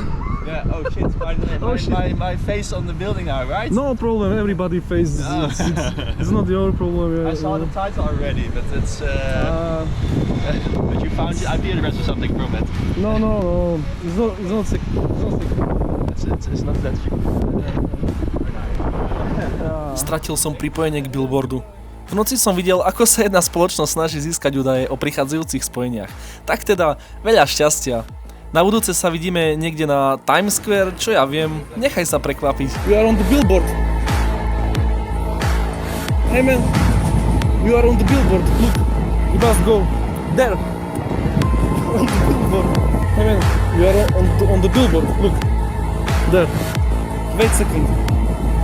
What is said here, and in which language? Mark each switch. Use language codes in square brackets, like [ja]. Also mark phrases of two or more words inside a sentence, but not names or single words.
[en] Yeah, oh shit, my face on the building now, right? No problem, everybody faces Oh. it's not your problem. Yeah, I saw the title already, but it's but you found the IP address or something from it. No, it's not sick. It's not that [sk] Stratil som pripojenie k billboardu. V noci som videl, ako sa jedna spoločnosť snaží získať údaje o prichádzajúcich spojeniach. Tak teda, veľa šťastia. Na budúce sa vidíme niekde na Times Square, čo ja viem, nechaj sa prekvapiť. [en] We are on the billboard. Hey man, we are on the billboard. Look, we must go there. On the billboard. Hey man, we are on the billboard. Look, there. Wait a second.